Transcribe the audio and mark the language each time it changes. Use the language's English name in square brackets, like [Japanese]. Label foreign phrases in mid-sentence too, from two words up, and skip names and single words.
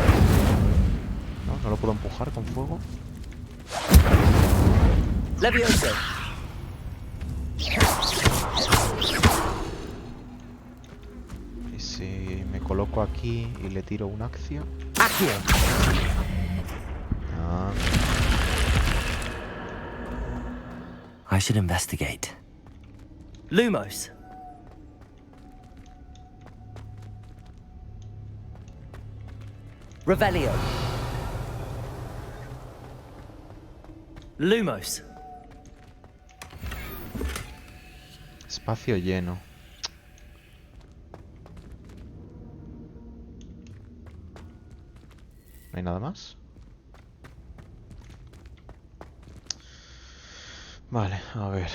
[Spanish] No, no lo puedo empujar con fuego. Levioso. Y si me coloco aquí y le tiro una acción. Accio. Ah. [English] I should investigate. [Spanish] Lumos. Revelio. Lumos. Espacio lleno. ¿No hay nada más? Vale, a ver.